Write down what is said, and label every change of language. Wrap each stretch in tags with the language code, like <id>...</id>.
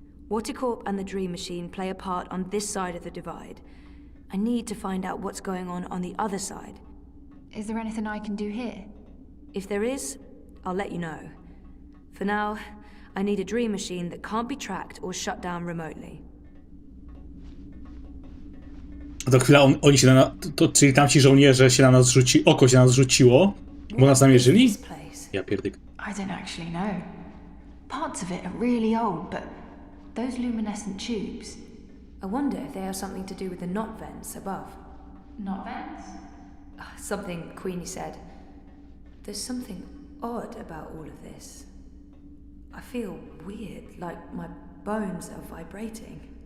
<en>Watercorp and the Dream Machine play a part on this side of the divide. I need to find out what's going on the other side. Is there anything I can do here? If there is, I'll let you know. For now, I need a Dream Machine that can't be tracked or shut down remotely.</en> <pl>To chwila, oni się czyli tamci żołnierze się na nas oko się na nas rzuciło, bo nas namierzyli? Ja pierdyk.</pl> <en>I don't actually know. Parts of it are really old, but those luminescent tubes. I wonder if they have something to do with the knot vents above. Knot vents? Something Queenie said. There's something odd about all of this. I feel weird, like my bones are vibrating.</en>